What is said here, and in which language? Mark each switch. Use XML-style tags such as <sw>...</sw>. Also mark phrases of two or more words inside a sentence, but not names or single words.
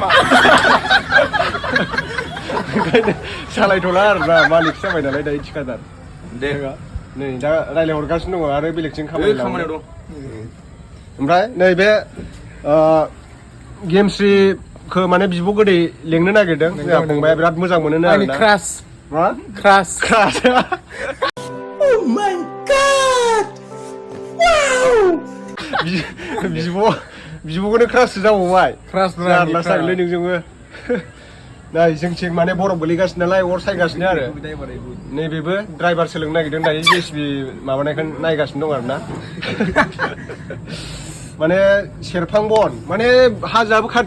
<brx>ओंखायनो सालायथ'ला आरोना मालिक जाबाय नालाय दायो थिखादार दे नै दा रायलायहरगासिनो दङ आरो बेलेगजों खामानियाव दं ओमफ्राय नैबे गेमस्रिखौ माने बिब' गोदै लेंनो नागिरदों जोंहा फंबाया बिराद मोजां मोनो आरोना क्रास</brx> <en>Oh my god! Wow!</en> <brx>बिब'खौनो क्राससो जाबावबाय जारलासो जागोनलै नोंजोंबो नै जोंथिं माने बरफ गोलैगासिनो नालाय अर सायगासिनो आरो नैबेबो ड्राइभार सोलोंनो नागिरदों दायो जेसिबि माबानायखौ नायगासिनो दं आरोना माने सेरफां बन माने हाजोआबो खाथि</brx>